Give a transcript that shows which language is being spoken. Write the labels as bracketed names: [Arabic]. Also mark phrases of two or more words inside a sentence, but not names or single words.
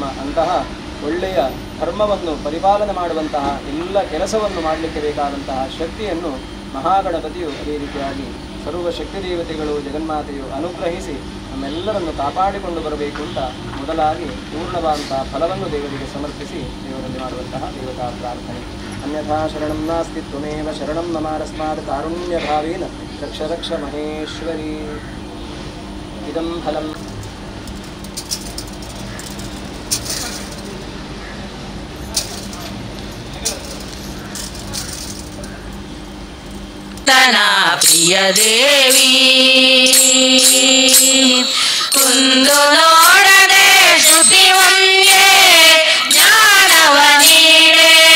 [Kannada] ಅಂತಹ ಒಳ್ಳೆಯ ಧರ್ಮವನ್ನು ಪರಿಪಾಲನೆ ಮಾಡುವಂತಹ ಎಲ್ಲ ಕೆಲಸವನ್ನು ಮಾಡಲಿಕ್ಕೆ ಬೇಕಾದಂತಹ ಶಕ್ತಿಯನ್ನು ಮಹಾಗಣಪತಿಯು ಅದೇ ರೀತಿಯಾಗಿ ಸರ್ವ ಶಕ್ತಿ ದೇವತೆಗಳು ಜಗನ್ಮಾತೆಯು ಅನುಗ್ರಹಿಸಿ ನಮ್ಮೆಲ್ಲರನ್ನು ಕಾಪಾಡಿಕೊಂಡು ಬರಬೇಕು ಅಂತ ಮೊದಲಾಗಿ ಪೂರ್ಣವಾದಂತಹ ಫಲವನ್ನು ದೇವರಿಗೆ ಸಮರ್ಪಿಸಿ ದೇವರಲ್ಲಿ ಮಾಡುವಂತಹ ದೇವತಾ ಪ್ರಾರ್ಥನೆ. [Sanskrit] ಅನ್ಯಥಾ ಶರಣಂ ನಾಸ್ತಿ ತ್ವಮೇವ ಶರಣಂ ಮಮಾರಸ್ಮಾತ್ ಕಾರುಣ್ಯಭಾವೇನ ರಕ್ಷ ರಕ್ಷ ಮಹೇಶ್ವರಿ. ಇದಂ ಫಲಂ [Kannada] ಪ್ರಿಯ ದೇವಿ ಕುಂದು ನೋಡದೆ ಶ್ರುತಿ ಒಂದೇ ಜ್ಞಾನವ ನೀಡೆ.